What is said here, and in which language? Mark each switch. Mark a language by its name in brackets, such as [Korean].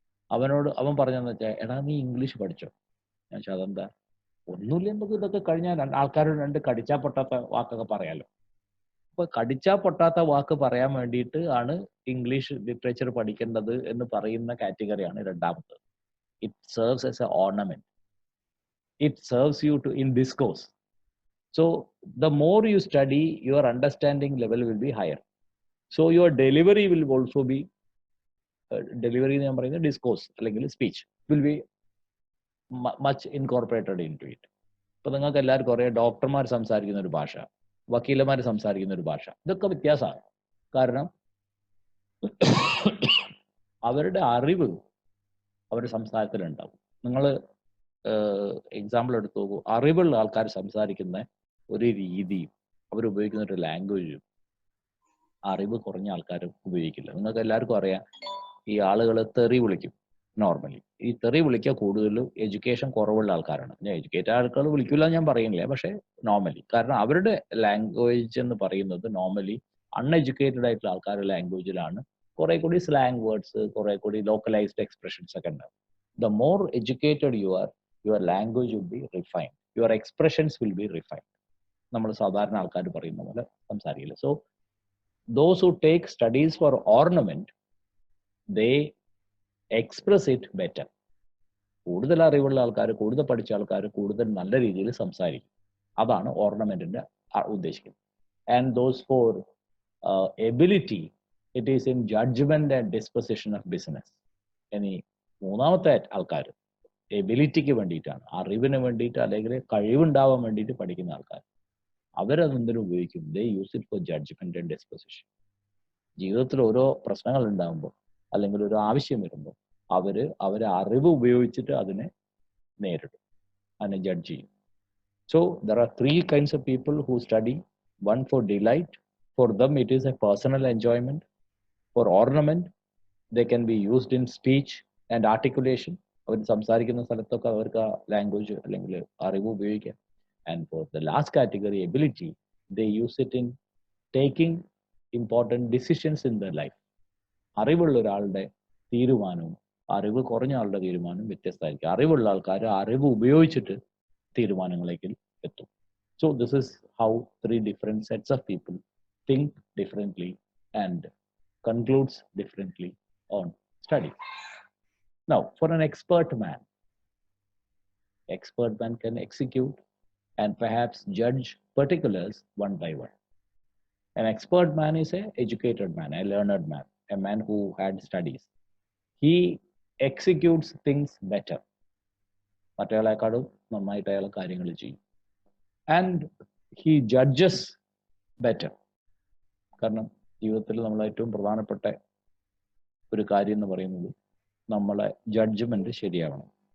[Malayalam] അവൻ പറഞ്ഞതെന്ന് വെച്ചാൽ, എടാ നീ ഇംഗ്ലീഷ് പഠിച്ചോ? ഞാൻ വെച്ചാൽ അതെന്താ? ഒന്നുമില്ല, നമുക്ക് ഇതൊക്കെ കഴിഞ്ഞാൽ ആൾക്കാരോട് രണ്ട് കടിച്ചാൽ പൊട്ടാത്ത വാക്കൊക്കെ പറയാലോ. അപ്പൊ കടിച്ചാൽ പൊട്ടാത്ത വാക്ക് പറയാൻ വേണ്ടിയിട്ട് ആണ് ഇംഗ്ലീഷ് ലിറ്ററേച്ചർ പഠിക്കേണ്ടത് എന്ന് പറയുന്ന കാറ്റഗറിയാണ് രണ്ടാമത്തത്. [English] It serves as a ornament. It serves you in discourse. So the more you study, your understanding level will be higher. So your delivery will also be delivery [Malayalam] എന്ന് ഞാൻ പറയുന്നത് [English] discourse അല്ലെങ്കിൽ speech will be much incorporated into it. [Malayalam] ഇപ്പൊ നിങ്ങൾക്ക് എല്ലാവർക്കും അറിയാം, ഡോക്ടർമാർ സംസാരിക്കുന്ന ഒരു ഭാഷ, വക്കീലന്മാർ സംസാരിക്കുന്ന ഒരു ഭാഷ, ഇതൊക്കെ വ്യത്യാസമാണ്. കാരണം അവരുടെ അറിവ് അവരുടെ സംസാരത്തിലുണ്ടാവും. നിങ്ങൾ എക്സാമ്പിൾ എടുത്തു നോക്കൂ, അറിവുള്ള ആൾക്കാർ സംസാരിക്കുന്ന ഒരു രീതിയും അവരുപയോഗിക്കുന്ന ഒരു ലാംഗ്വേജും അറിവ് കുറഞ്ഞ ആൾക്കാർ ഉപയോഗിക്കില്ല. നിങ്ങൾക്ക് എല്ലാവർക്കും അറിയാം, ഈ ആളുകൾ തെറി വിളിക്കും. നോർമലി ഈ തെറി വിളിക്കുക കൂടുതലും എഡ്യൂക്കേഷൻ കുറവുള്ള ആൾക്കാരാണ്. ഞാൻ എഡ്യൂക്കേറ്റഡ് ആൾക്കാർ വിളിക്കില്ല ഞാൻ പറയുന്നില്ല, പക്ഷെ നോർമലി, കാരണം അവരുടെ ലാംഗ്വേജ് എന്ന് പറയുന്നത് നോർമലി അൺഎഡ്യൂക്കേറ്റഡ് ആയിട്ടുള്ള ആൾക്കാരുടെ ലാംഗ്വേജിലാണ് കുറെ കൂടി സ്ലാങ് വേർഡ്സ്, കുറെ കൂടി ലോക്കലൈസ്ഡ് എക്സ്പ്രഷൻസ് ഒക്കെ ഉണ്ടാവും. [English] The more educated you are, your language will be refined, your expressions will be refined. [Malayalam] നമ്മൾ സാധാരണ ആൾക്കാർ പറയുന്ന പോലെ സംസാരിക്കില്ല. [English] So those who take studies for ornament, they express it better. [Malayalam] കൂടുതൽ അറിവുള്ള ആൾക്കാർ, കൂടുതൽ പഠിച്ച ആൾക്കാർ കൂടുതൽ നല്ല രീതിയിൽ സംസാരിക്കും. അതാണ് ഓർണമെന്റിന്റെ ഉദ്ദേശിക്കുന്നത്. [English] And those for ability, it is in judgement and disposition of business. [Malayalam] ഇനി മൂന്നാമത്തെ ആൾക്കാർ എബിലിറ്റിക്ക് വേണ്ടിയിട്ടാണ്, അറിവിന് വേണ്ടിയിട്ട് അല്ലെങ്കിൽ കഴിവുണ്ടാവാൻ വേണ്ടിയിട്ട് പഠിക്കുന്ന ആൾക്കാർ. അവരതെന്തിനും ഉപയോഗിക്കും? [English] They use it for judgement and disposition. [Malayalam] ജീവിതത്തിൽ ഓരോ പ്രശ്നങ്ങൾ ഉണ്ടാകുമ്പോൾ അല്ലെങ്കിൽ ഒരു ആവശ്യം വരുമ്പോൾ അവരെ അറിവ് ഉപയോഗിച്ചിട്ട് അതിനെ നേരിടും, അതിനെ ജഡ്ജ് ചെയ്യും. [English] So there are 3 kinds of people who study. One for delight, for them it is a personal enjoyment. For ornament, they can be used in speech and articulation. [Malayalam] അവർ സംസാരിക്കുന്ന സ്ഥലത്തൊക്കെ അവർക്ക് ലാംഗ്വേജ് അല്ലെങ്കിൽ അറിവ് ഉപയോഗിക്കാം. [English] And for the last category, ability, they use it in taking important decisions in their life. [Malayalam] അറിവുള്ള ഒരാളുടെ തീരുമാനവും അറിവ് കുറഞ്ഞ ആളുടെ തീരുമാനവും വ്യത്യസ്തമായിരിക്കും. അറിവുള്ള ആൾക്കാർ അറിവ് ഉപയോഗിച്ചിട്ട് തീരുമാനങ്ങളിലേക്ക് എത്തും. [English] So this is how 3 different sets of people think differently and concludes differently on study. Now, for an expert man can execute and perhaps judge particulars one by one. An expert man is an educated man, a learned man, a man who had studies. He executes things better. [Malayalam] മറ്റേയാളെക്കാളും നന്നായിട്ട് അയാൾ കാര്യങ്ങൾ ചെയ്യും. [English] And he judges better. [Malayalam] കാരണം ജീവിതത്തിൽ നമ്മൾ ഏറ്റവും പ്രധാനപ്പെട്ട ഒരു കാര്യം എന്ന് പറയുന്നത് നമ്മളെ ജഡ്ജ്മെന്റ് ശരിയാവണം.